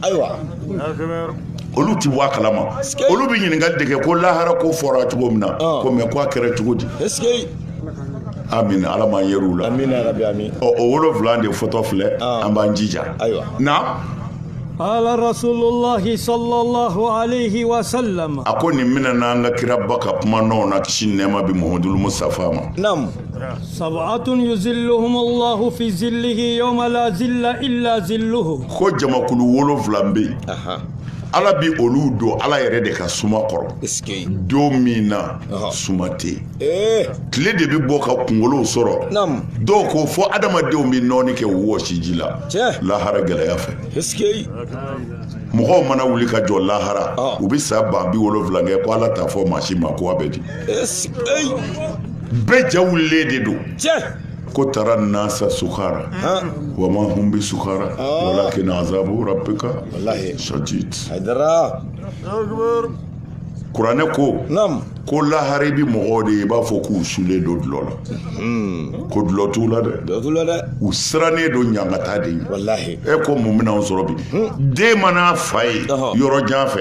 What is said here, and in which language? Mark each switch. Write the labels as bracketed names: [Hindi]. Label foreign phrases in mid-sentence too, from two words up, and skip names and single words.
[Bambara] olu ti bɔ a kalama olu bɛ ɲininkali de kɛ ko lahara ko fɔra cogo min na ko mɛ ko a kɛra cogo di amin ala m'an yer'u la o 7 de fɔtɔ filɛ an b'an jija na [Arabic] على رسول الله صلى الله عليه وسلم [Bambara] a ko nin mina n'an ka kira ba ka kuma nɔw na kisi nɛɛma bi muhammadul mustafa ma [Arabic] سبعة يظلهم الله في ظله يوم لا ظل إلا ظله [Bambara] ko jamakulu 7 bɛ yen ala bi olu don ala yɛrɛ de ka suma kɔrɔ don min na suma tɛ yen tile de bɛ bɔ ka kunkolow sɔrɔ dɔw ko fɔ adamadenw bɛ nɔɔni kɛ wɔsi ji la lahara gɛlɛya fɛ mɔgɔw mana wuli ka jɔ lahara u bɛ sa ban 70 kɛ ko ala t'a fɔ maa si ma ko a bɛ di bɛɛ ja wulilen de don ko [Arabic] ترى الناس سكارى وما هم بسكارى ولكن عذاب ربك شديد [Bambara] kuranɛ ko lahari bi mɔgɔw de i b'a fɔ k'u sulen don dulɔ la ko dulɔ t'u la dɛ u sirannen don ɲangata de ye e ko mun bɛna anw sɔrɔ bi den mana fa ye